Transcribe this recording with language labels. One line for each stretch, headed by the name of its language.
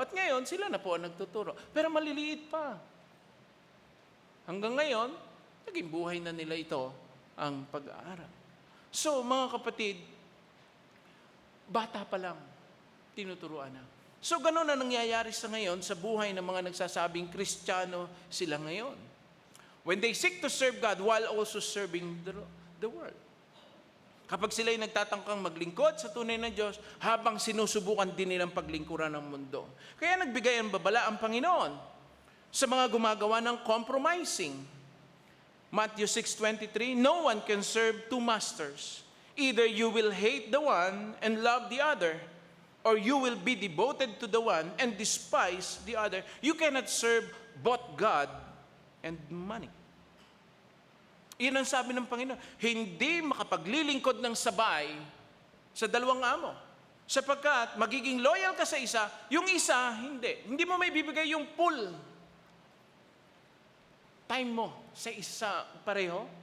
Filipino: At ngayon, sila na po ang nagtuturo. Pero maliliit pa. Hanggang ngayon, naging buhay na nila ito ang pag-aaral. So, mga kapatid, bata pa lang, tinuturuan na. So, gano'n na nangyayari sa ngayon sa buhay ng mga nagsasabing Kristiyano sila ngayon.
English: when they seek to serve God while also serving the world.
Filipino: Kapag sila'y nagtatangkang maglingkod sa tunay na Diyos, habang sinusubukan din nilang paglingkuran ng mundo. Kaya nagbigay ang babala ang Panginoon sa mga gumagawa ng compromising.
English: Matthew 6:23, no one can serve two masters. Either you will hate the one and love the other, or you will be devoted to the one and despise the other. You cannot serve both God and money.
Filipino: Iyan ang sabi ng Panginoon, hindi makapaglilingkod ng sabay sa dalawang amo. Sapagkat magiging loyal ka sa isa, yung isa, hindi. Hindi mo may bibigay yung full time mo sa isa pareho.